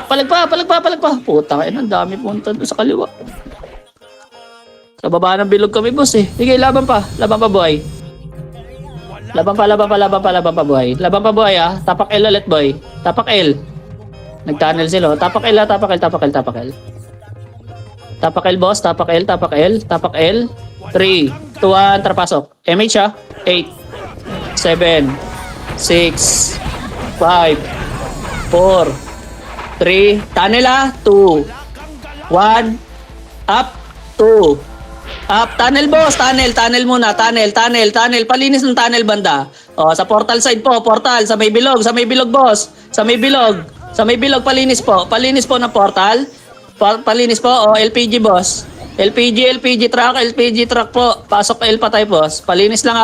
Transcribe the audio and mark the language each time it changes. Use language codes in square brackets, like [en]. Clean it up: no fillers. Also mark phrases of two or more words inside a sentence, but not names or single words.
[tl] Palagpa, palagpa, palagpa. Puta kayo. Ang dami punta doon sa kaliwa. Sa baba ng bilog kami boss eh. Sige, laban pa. Laban pa boy. Laban pa, laban pa, laban pa, laban pa boy. Laban pa boy ah. Tapak L ulit boy. Tapak L. Nag-tunnel sila. Tapak L, tapak L, tapak L, tapak L. Tapak L boss. Tapak L, tapak L, tapak L. 3, 2, 1, trapasok. MH ah. 8, 7, 6, 5, 4, 3, tunnel ah. 2, 1, up. 2, up. Tunnel boss. Tunnel, tunnel muna. Tunnel, tunnel, tunnel. Palinis ng tunnel banda. O, sa portal side po. Portal. Sa may bilog. Sa may bilog boss. Sa may bilog. Sa may bilog. Palinis po. Palinis po ng portal. Palinis po. O, LPG boss. LPG, LPG truck. LPG truck po. Pasok L pa tayo boss. Palinis lang ha.